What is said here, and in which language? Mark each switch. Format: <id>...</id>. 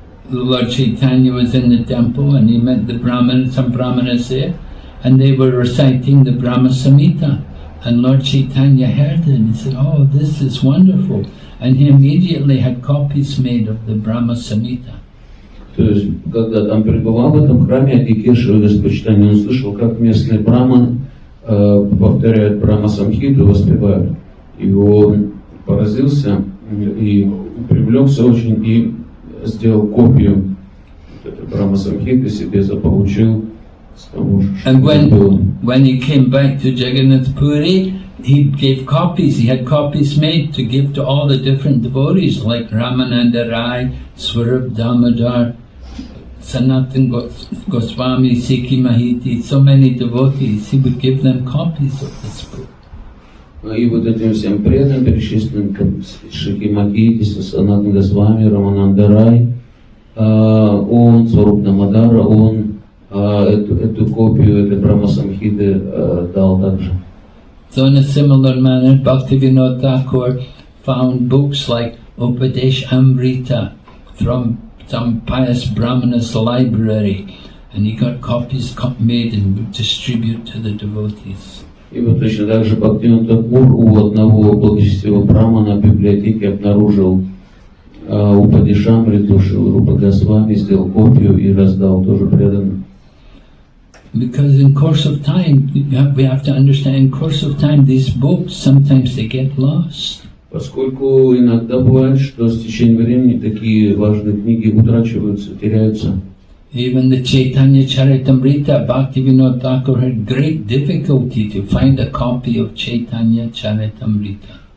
<en>Lord Chaitanya was in the temple and he met some brahmanas there, and they were reciting the Brahma Samhita. And Lord Chaitanya heard it and he said, "Oh, this is wonderful." And he immediately had copies made of the Brahma Samhita.</en> <ru>То есть, когда там пребывал в этом храме Адикешевы, Господь Чайтанья, он слышал, как местный браман повторяет Брахма Самхиту, воспевает. И он поразился и привлекся очень, и сделал копию этой Брахма Самхиты себе заполучил с того же, что было.</ru> <en>When he came back to Jagannath Puri, he gave copies. He had copies made to give to all the different devotees, like Ramananda Rai, Swarup Damodar, Sanatan Goswami, Sikhi Mahiti, so many devotees. He would give them copies of this book.</en> <ru>И вот этим всем преданным, перечисленным, как Шикhi Mahiti, Санатан Госвами, Рамананда Рай, он, Сваруп Дамодара, он эту копию этой Брахма Самхиты дал также.</ru> <en>So in a similar manner, Bhaktivinode Thakur found books like Upadesh Amrita from some pious Brahmana's library, and he got copies made and would distribute to the devotees.</en> <ru>И вот точно так же Бхактивиноде Тхакур у одного благочестивого брамана в библиотеке обнаружил Упадеш Амриту, Рупа Госвами, сделал копию и раздал тоже преданным.</ru> <en>Because in course of time, we have to understand, in course of time, these books, sometimes they get lost.</en> <ru>Поскольку иногда бывает, что с течением времени такие важные книги утрачиваются, теряются.</ru> <en>Even the Chaitanya Charitamrita, Bhaktivinode Thakur had great difficulty to find a copy of Chaitanya Charitamrita.</en>